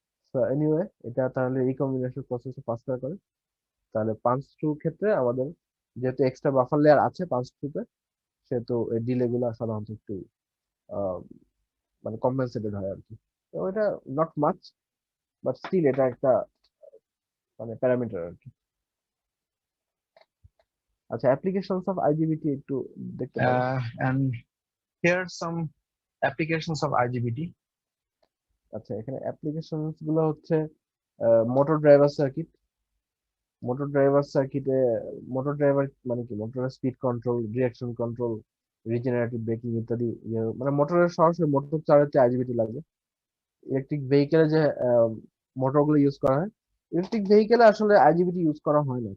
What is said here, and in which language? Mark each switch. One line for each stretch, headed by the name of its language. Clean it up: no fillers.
Bangla: So anyway, এটা তাহলে recombination process ফাস্টার করে। তাহলে পাঁচ টু ক্ষেত্রে আমাদের যেহেতু এক্সট্রা বাফার লেয়ার আছে পাঁচ টুতে, সেহেতু এই ডিলে গুলো সাধারণত একটু আহ, মানে কম্পেনসেটেড হয় আর কি। তো এটা নট মাচ, বাট স্টিল এটা একটা মানে প্যারামিটার আর কি। আচ্ছা, অ্যাপ্লিকেশনস অফ আইজিবিটি একটু দেখতে পারো।
English: And here are some applications of IGBT.
Bangla: আচ্ছা, এখানে অ্যাপ্লিকেশনস গুলো হচ্ছে motor driver circuit. Motor driver সার্কিটে, মোটর ড্রাইভার মানে কি, মোটরের speed control, direction control, regenerative breaking ইত্যাদি। মানে মোটরের সরাসরি মোটর চালাতে আইজিবিটি লাগবে। ইলেকট্রিক ভেহিকেলে যে মোটরগুলো ইউজ করা হয়, ইলেকট্রিক ভেহিকেলে আসলে আইজিবিটি ইউজ করা হয় না।